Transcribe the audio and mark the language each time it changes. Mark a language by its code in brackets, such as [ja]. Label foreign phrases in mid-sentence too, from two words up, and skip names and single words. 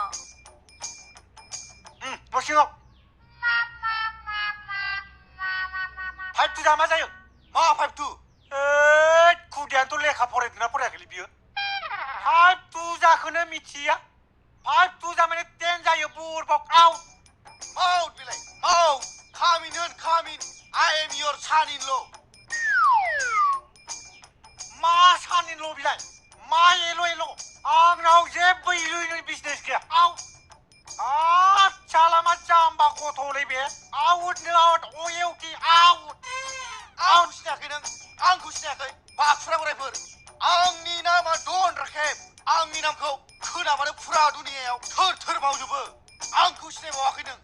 [brx] न' सिङाव फाइभ टु जा मा जायो मा फाइभ टु बुदियानोथ' लेखा फरायदोंना फरायाखैलै बियो 5 2जाखौनो मिथिया 5 2जा माने 10 जायो बुरबक आउट माउट बिलाय माउट खामिन होन खामिन [en] I am your son in law [brx] मा सानिल' बिलाय मा एल' आंनाव जेबो इलुइलुइ बिजनेस गैया आउट साला मा जाम्बा गथ'लै बे आउटनो आउट अयेउकि आउट आंखौ सिनायाखै नों आंखौ सिनायाखै बाखुरा बोरायफोर आंनि नामा डन राखेब आंनि नामखौ खोनाबानो फुरा दुनियायाव थोर थोर मावजोबो आंखौ सिनायबावाखै नों